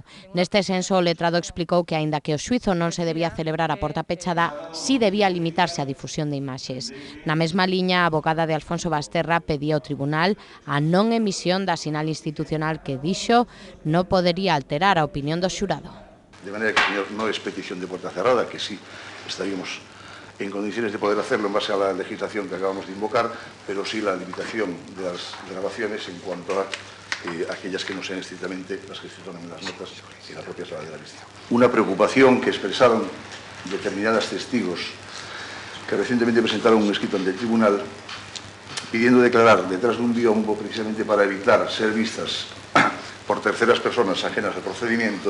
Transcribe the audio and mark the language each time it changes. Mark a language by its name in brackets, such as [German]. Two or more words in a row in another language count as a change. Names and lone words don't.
[Galician] Neste senso, o letrado explicou que, aínda que o xuízo non se debía celebrar a porta pechada, si debía limitarse a difusión de imaxes. Na mesma liña, a abogada de Alfonso Basterra pedía ao tribunal a non emisión da sinal institucional que dixo non podería alterar a opinión do xurado. [Spanish] De manera que, señor, [Galician] non é petición de porta cerrada, [Spanish] que sí estaríamos en condiciones de poder hacerlo en base a la legislación que acabamos de invocar, pero sí la limitación de las grabaciones en cuanto a aquellas que no sean estrictamente las que se toman en las notas y la propia sala de la vista. Una preocupación que expresaron determinadas testigos que recientemente presentaron un escrito ante el tribunal pidiendo declarar detrás de un biombo precisamente para evitar ser vistas por terceras personas ajenas al procedimiento.